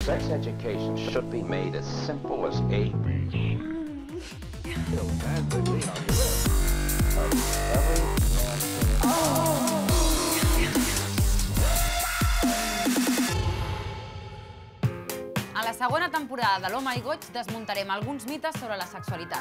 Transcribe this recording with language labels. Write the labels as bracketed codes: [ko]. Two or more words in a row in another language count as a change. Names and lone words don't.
[en] Sex education should be made as simple as ABC. [ca] A la segona temporada de l'Home i Goig desmuntarem alguns mites sobre la sexualitat.